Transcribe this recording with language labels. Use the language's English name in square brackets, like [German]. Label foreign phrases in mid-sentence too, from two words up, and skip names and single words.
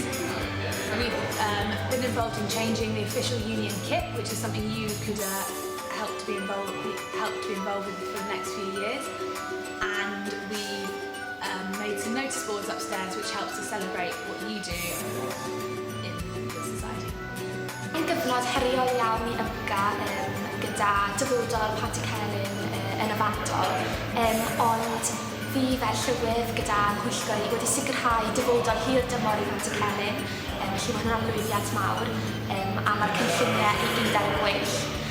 [English] We've been involved in changing the official union kit, which is something you could help to be involved with for the next few years. And we've made some notice boards upstairs which helps to celebrate what you do in the society. [Welsh] Mae'n gyfnod heriol iawn i Ymga gyda dyfodol Panty Celyn yn y fantol, ond fi fel llywydd gyda Pwyllgor wedi sicrhau dyfodol hir dymor i Panty Celyn, felly mae hwnna'n lwyddiant mawr, a mae'r cynlluniau i gyd ar y gweill.